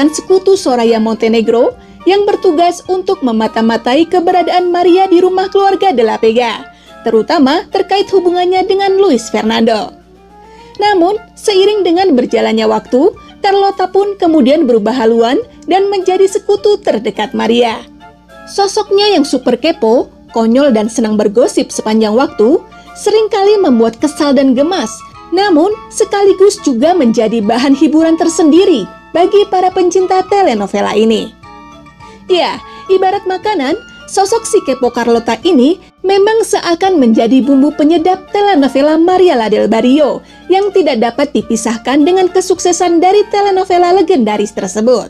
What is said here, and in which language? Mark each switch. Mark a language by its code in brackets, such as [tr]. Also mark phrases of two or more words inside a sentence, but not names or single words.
[id] sekutu Soraya Montenegro yang bertugas untuk memata-matai keberadaan Maria di rumah keluarga de la Vega, terutama terkait hubungannya dengan Luis Fernando. Namun, seiring dengan berjalannya waktu, Carlota pun kemudian berubah haluan dan menjadi sekutu terdekat Maria. Sosoknya yang super kepo, konyol dan senang bergosip sepanjang waktu, seringkali membuat kesal dan gemas, namun sekaligus juga menjadi bahan hiburan tersendiri bagi para pencinta telenovela ini. Ya, ibarat makanan, sosok si kepo Carlota ini memang seakan menjadi bumbu penyedap telenovela Maria la del Barrio yang tidak dapat dipisahkan dengan kesuksesan dari telenovela legendaris tersebut.